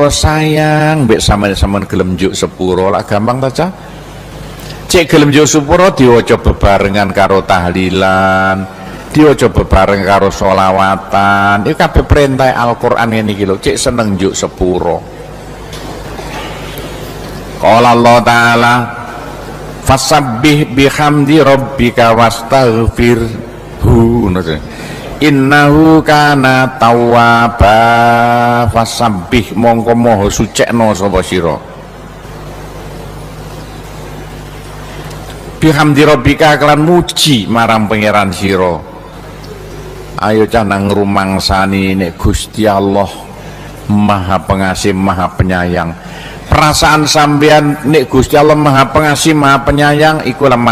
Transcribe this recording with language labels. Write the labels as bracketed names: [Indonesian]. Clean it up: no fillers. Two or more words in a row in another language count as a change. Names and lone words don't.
[Javanese] Allah sayang mbek sampean gelem njuk sepuro lah gampang ta Cak cek gelem njuk sepuro diwaca bebarengan karo tahlilan diwaca bebareng karo sholawatan iki kabeh perintah Al-Qur'an ngene iki lho cek seneng njuk sepuro [Arabic] قال الله تعالى فسبح بحمد ربك واستغفره إنه كان توابا فسبح tawwaba fasabbih [Javanese] mongko moho sucekno sapa sira [Arabic] بحمد ربك [Javanese] kelan muji marang pangeran sira ayo cah nang rumangsani nek Gusti Allah [Indonesian] Maha Pengasih Maha Penyayang [Javanese] perasaan sampean nek Gusti Allah [Indonesian] Maha Pengasih Maha Penyayang [Javanese] iku lah